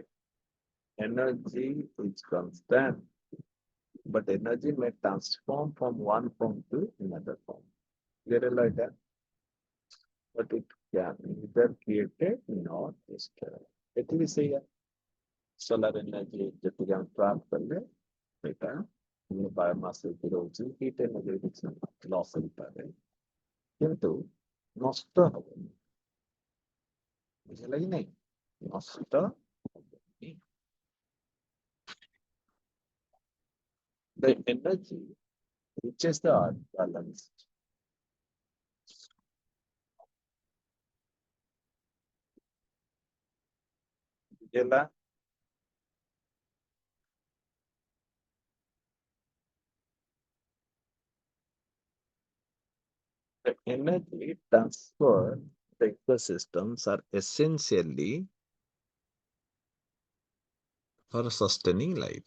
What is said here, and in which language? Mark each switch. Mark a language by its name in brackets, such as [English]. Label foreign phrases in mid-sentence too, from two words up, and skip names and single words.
[English] Energy is constant, but energy may transform from one form to another form. Clear like that? But it can neither created nor destroyed. It will say solar energy [Odia] ଯେତିକି ଆମେ trap କଲେ ସେଇଟା ବାୟୋମାସ ହେଇକି ରହୁଛି [English] heat energy [Odia] କିଛି ଲସ୍ ହେଇପାରେ କିନ୍ତୁ ନଷ୍ଟ ହବନି ବୁଝିଲା କି ନାଇଁ ନଷ୍ଟ ହବନି। [English] The energy reaches the earth balanced. [Odia] ବୁଝିଲା? [English] The energy transfer the ecosystems are essentially for sustaining life.